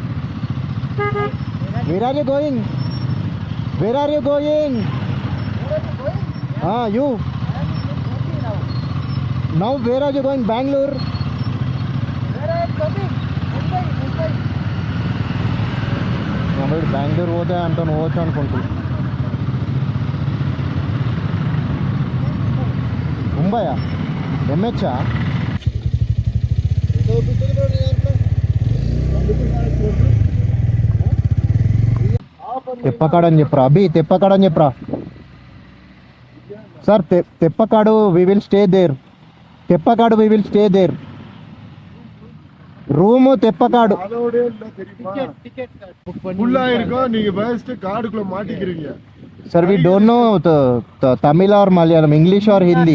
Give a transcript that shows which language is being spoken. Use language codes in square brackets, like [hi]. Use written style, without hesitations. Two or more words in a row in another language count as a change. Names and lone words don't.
[en] Where are you going? Where are you going? Ah, you. Now where are you going? Bangalore. Where are you coming? Mumbai. Mumbai. Bangalore ಹೋದೆ ಅಂತ ಹೋಗ್ತಾ ಅನ್ಕೊಂತೀನಿ. [te] ಮುಂಬೈಯ MH తెప్పకాడని చెప్పరా అభి, తెప్పకాడని చెప్పరా సార్. [en] Teppakadu we will stay there. Teppakadu we will stay there. [ta] ரூம் தெப்பக்காடு. [en] Sir, we don't know Tamil or Malayalam, English or Hindi.